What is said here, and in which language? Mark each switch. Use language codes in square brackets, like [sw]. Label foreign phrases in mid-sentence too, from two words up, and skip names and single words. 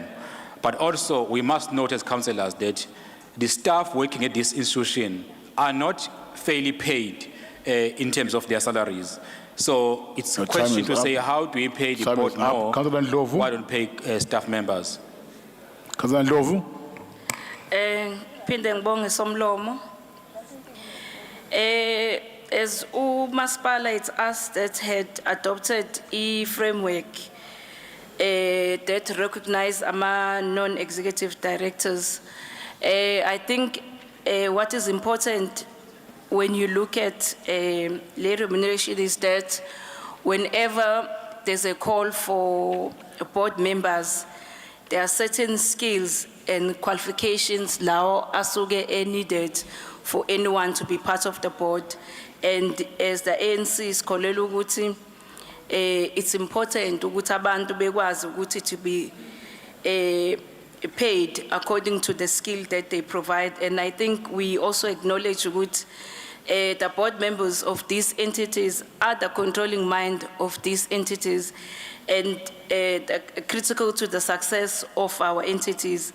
[en] But also, we must note as councillors that the staff working at this institution are not fairly paid in terms of their salaries. So it's a question to say, how do we pay the board more? Why don't pay staff members? Councillor Ndlovu. [zu] Phinde ngibonge somlomo. [en] As uMasipala, it's us that had adopted a framework that recognize ama non-executive directors. I think what is important when you look at remuneration is that whenever there's a call for board members, there are certain skills and qualifications now asuke needed for anyone to be part of the board. And as the ANC is [zu] kolelo ukuthi, [en] it's important [zu] ukuthi abantu bekwazi ukuthi [en] to be paid according to the skill that they provide. And I think we also acknowledge ukuthi the board members of these entities are the controlling mind of these entities and critical to the success of our entities.